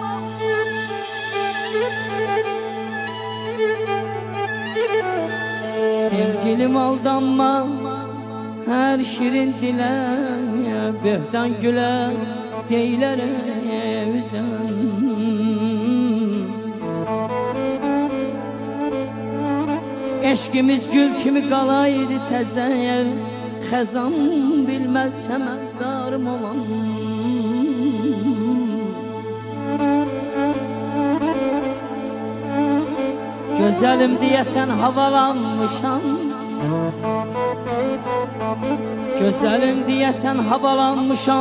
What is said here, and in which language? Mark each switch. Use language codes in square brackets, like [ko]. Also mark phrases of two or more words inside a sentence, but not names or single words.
[tr] Sevgilim aldanma her şirin dile, böhtan güle deyler üzen. [az] Eşkimiz gül kimi qalaydı təzə, xəzan bilməz çəmən zarım olan. Gözəlim deyəsən havalanmışam, gözəlim deyəsən havalanmışam.